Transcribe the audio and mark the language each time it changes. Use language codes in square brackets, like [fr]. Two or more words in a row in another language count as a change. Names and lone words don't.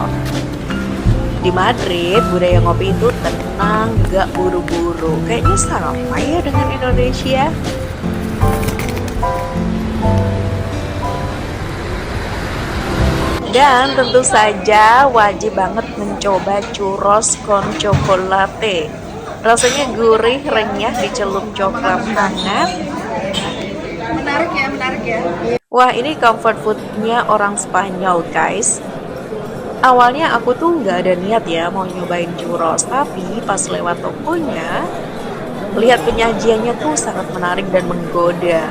[id] Di Madrid, budaya ngopi itu tenang, gak buru-buru. Kayaknya sama ya dengan Indonesia. Dan tentu saja wajib banget mencoba [es] churros con chocolate. [id] Rasanya gurih, renyah, dicelum coklat hangat. Menarik ya. Wah, ini [en] comfort foodnya [id] orang Spanyol guys. Awalnya aku tuh nggak ada niat ya mau nyobain churros, tapi pas lewat tokonya, lihat penyajiannya tuh sangat menarik dan menggoda.